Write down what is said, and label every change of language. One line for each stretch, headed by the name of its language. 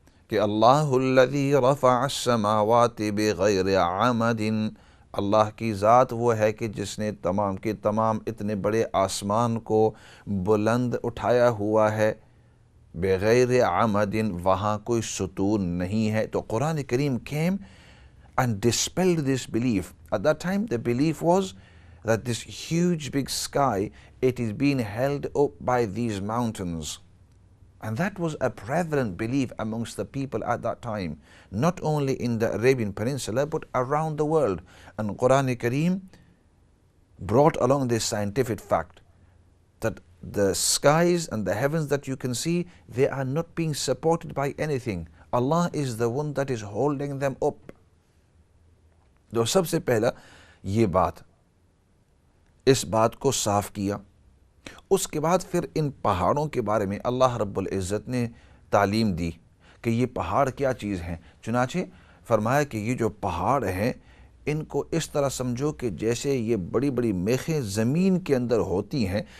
Urdu: کہ
Arabic: اللہ الذی رفع السماوات بغیر عمد،
Urdu: اللہ کی ذات وہ ہے کہ جس نے تمام کے تمام اتنے بڑے آسمان کو بلند اٹھایا ہوا ہے، بغیر عمد، وہاں کوئی ستون نہیں ہے۔ تو قرآن کریم
English: came and dispelled this belief. At that time the belief was that this huge big sky, it is being held up by these mountains, And that was a prevalent belief amongst the people at that time, not only in the Arabian Peninsula, but around the world. And Quran-e-Kareem brought along this scientific fact that the skies and the heavens that you can see, they are not being supported by anything. Allah is the one that is holding them up.
Urdu: تو سب سے پہلا یہ بات، اس بات کو صاف کیا. اس کے بعد پھر ان پہاڑوں کے بارے میں اللہ رب العزت نے تعلیم دی کہ یہ پہاڑ کیا چیز ہیں. چنانچہ فرمایا کہ یہ جو پہاڑ ہیں ان کو اس طرح سمجھو کہ جیسے یہ بڑی بڑی میخیں زمین کے اندر ہوتی ہیں.